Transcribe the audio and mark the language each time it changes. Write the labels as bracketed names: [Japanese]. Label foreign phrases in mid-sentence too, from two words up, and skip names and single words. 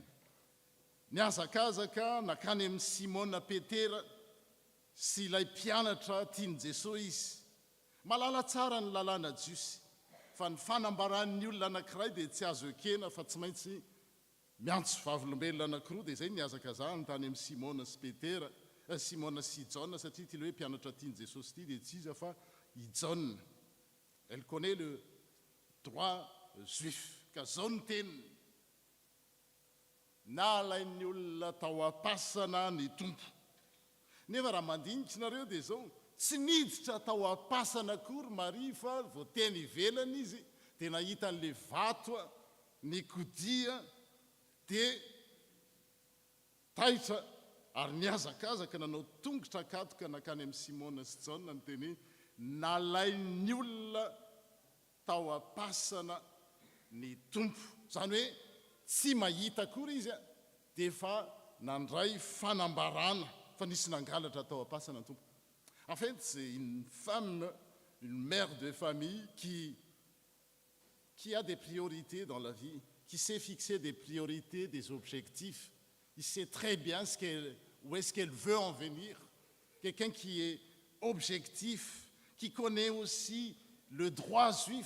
[Malagasy] Niazakazaka nakany amin'ny Simona Petera sy ilay mpianatra tiany Jesosy izy, malala tsara ny lalàna jiosy fa ny fanambaran'ny olona anankiray dia tsy azo ekena fa tsy maintsy miantso vavolombelona anankiroa dia izay niazaka zany tany amin'ny Simona sy Petera, Simona sy John satria ty le hoe mpianatra tiany Jesosy ty dia tsy iza fa i John. [French] Elle connaît le droit juif [Malagasy] ka zao ny teniny: nalain'ny olona tao am-pasana ny tompo. Nefa raha mandinika nareo dia zao tsy niditra tao am-pasana akory Maria fa vao teny ivelany izy dia nahita n'le vato ny kodia dia taitra ary niazakazaka nanao tongotra katoka nakany amin'ny Simona sy John ny teny nalain'ny olona tao am-pasana ny tompo. Zany hoe tsy mahita akory izy dia fa nandray fanambarana fa nisy nangalatra tao am-pasana ny tompo. [French] En fait, c'est une femme, une mère de famille qui a des priorités dans la vie, qui sait fixer des priorités, des objectifs. Il sait très bien où est-ce qu'elle veut en venir. Quelqu'un qui est objectif, qui connaît aussi le droit juif.